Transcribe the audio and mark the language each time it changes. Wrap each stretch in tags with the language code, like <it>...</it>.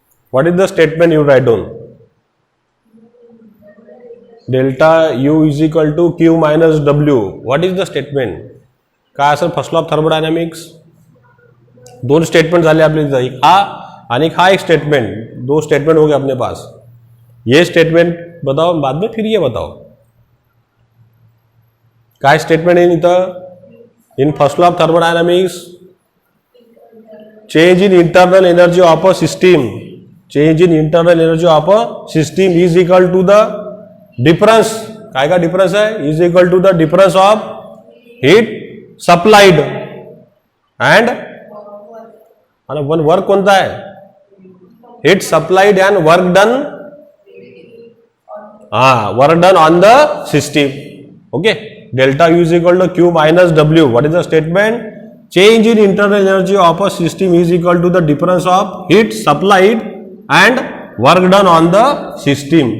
<en>What is the statement you write down? Delta U is equal to Q minus W. What is the statement?</en> <mr>काय असेल first law of thermodynamics. दोन statement झाले आपले, हा आणि हा एक स्टेटमेंट,</mr> <hi>दो स्टेटमेंट हो गए अपने पास. ये स्टेटमेंट बताओ, बाद में फिर ये बताओ काय स्टेटमेंट है इथं.</hi> <en>in first law of thermodynamics, change in internal energy of a system, change in internal energy of a system is equal to the difference,</en> <hi>काय का डिफरेंस है,</hi> <en>Is equal to the difference of heat supplied and one work कोणता है, heat supplied and work done, work done on the system. Okay. Delta U is equal to Q minus W. What is the statement, change in internal energy of a system is equal to the difference of heat supplied and work done on the system.</en>